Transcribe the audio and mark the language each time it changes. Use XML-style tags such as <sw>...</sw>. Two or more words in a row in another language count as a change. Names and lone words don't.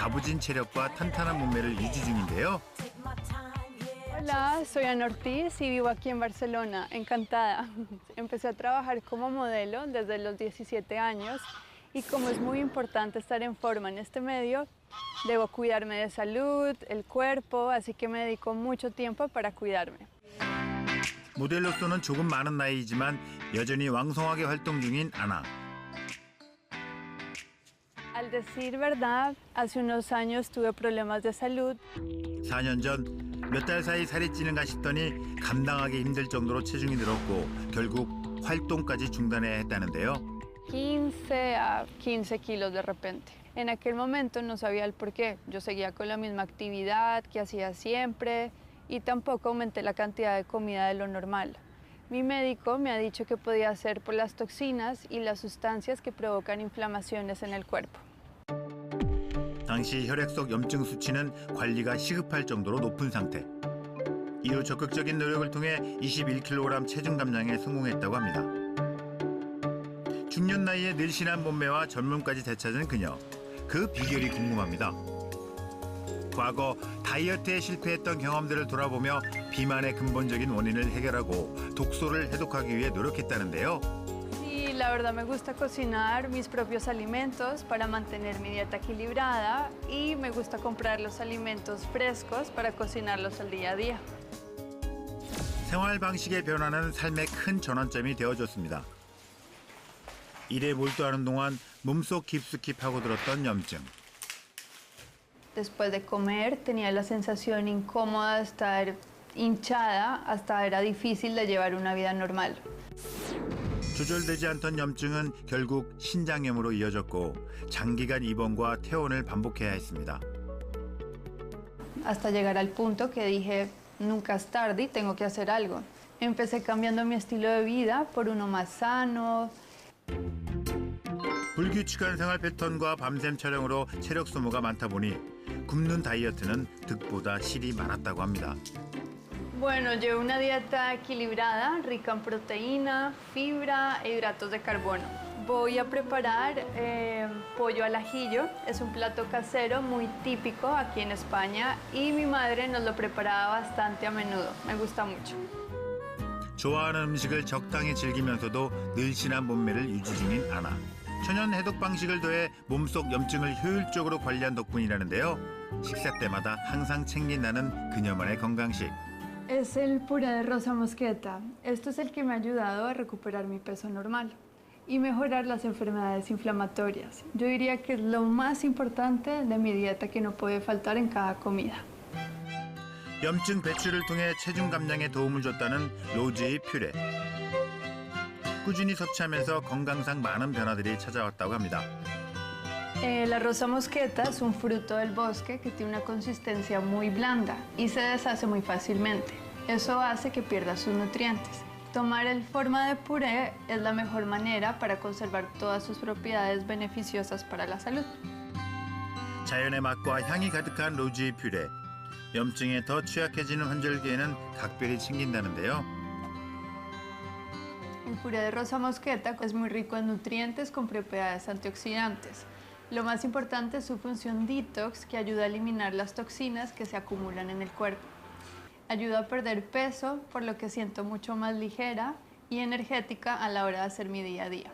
<ko>다부진 체력과 탄탄한 몸매를 유지 중인데요.</ko> <es>Hola, soy Ana Ortiz y vivo aquí en Barcelona. Encantada. Empecé a trabajar como modelo desde los 17 años y como es muy importante estar en forma en este medio, debo cuidarme de salud, el cuerpo, así que me dedico mucho tiempo para cuidarme.</es> <ko>모델로서는 조금 많은 나이이지만 여전히 왕성하게 활동 중인 아나.</ko> <es>Al decir verdad, hace unos años tuve problemas de salud.</es> <ko>4년 전 몇 달 사이 살이 찌는가 싶더니 감당하기 힘들 정도로 체중이 늘었고 결국 활동까지 중단해야 했다는데요.</ko> <es>15 a 15 kilos de repente. En aquel momento no sabía el por qué. Yo seguía con la misma actividad que hacía siempre y tampoco aumenté la cantidad de comida de lo normal. Mi médico me ha dicho que podía ser por las toxinas y las sustancias que provocan inflamaciones en el cuerpo.</es> <ko>당시 혈액 속 염증 수치는 관리가 시급할 정도로 높은 상태. 이후 적극적인 노력을 통해 21kg 체중 감량에 성공했다고 합니다. 중년 나이에 늘씬한 몸매와 젊음까지 되찾은 그녀. 그 비결이 궁금합니다. 과거 다이어트에 실패했던 경험들을 돌아보며 비만의 근본적인 원인을 해결하고 독소를 해독하기 위해 노력했다는데요.</ko> <es>Y la verdad me gusta cocinar mis propios alimentos para mantener mi dieta equilibrada y me gusta comprar los alimentos frescos para cocinarlos al día a día.</es> <ko>생활 방식의 변화는 삶의 큰 전환점이 되어줬습니다. 일에 몰두하는 동안 몸속 깊숙이 파고들었던 염증.</ko> <es>Después de comer tenía la sensación incómoda de estar hinchada, hasta era difícil de llevar una vida normal.</es> <ko>조절되지 않던 염증은 결국 신장염으로 이어졌고 장기간 입원과 퇴원을 반복해야 했습니다.</ko> <es>Hasta llegar al punto que dije, nunca es tarde y tengo que hacer algo. Empecé cambiando mi estilo de vida por uno más sano.</es> <ko>불규칙한 생활 패턴과 밤샘 촬영으로 체력 소모가 많다 보니 굶는 다이어트는 득보다 실이 많았다고 합니다.</ko> <es>Bueno, llevo una dieta equilibrada, rica en proteína, fibra e hidratos de carbono. Voy a preparar pollo al ajillo. Es un plato casero muy típico aquí en España y mi madre nos lo preparaba bastante a menudo. Me gusta mucho.</es> <ko>좋아하는 음식을 적당히 즐기면서도 늘씬한 몸매를 유지 중인 아나. 천연 해독 방식을 더해 몸속 염증을 효율적으로 관리한 덕분이라는데요. 식사 때마다 항상 챙긴다는 그녀만의 건강식.</ko> <es>Es el puré de rosa mosqueta. Esto es el que me ha ayudado a recuperar mi peso normal y mejorar las enfermedades inflamatorias. Yo diría que es lo más importante de mi dieta que no puede faltar en cada comida.</es> <ko>염증 배출을 통해 체중 감량에 도움을 줬다는 로즈의 퓨레. 꾸준히 섭취하면서 건강상 많은 변화들이 찾아왔다고 합니다.</ko> <es>La rosa mosqueta es un fruto del bosque que tiene una consistencia muy blanda y se deshace muy fácilmente. Eso hace que pierda sus nutrientes. Tomar en forma de puré es la mejor manera para conservar todas sus propiedades beneficiosas para la salud.</es> <ko>자연의 맛과 향이 가득한 로즈의 퓨레. 염증에 더 취약해지는 환절기에는 각별히 챙긴다는데요.</ko> <es>El puré de rosa mosqueta es muy rico en nutrientes con propiedades antioxidantes. Lo más importante es su función detox, que ayuda a eliminar las toxinas que se acumulan en el cuerpo. Ayuda a perder peso, por lo que siento mucho más ligera y energética a la hora de hacer mi día a día.</es>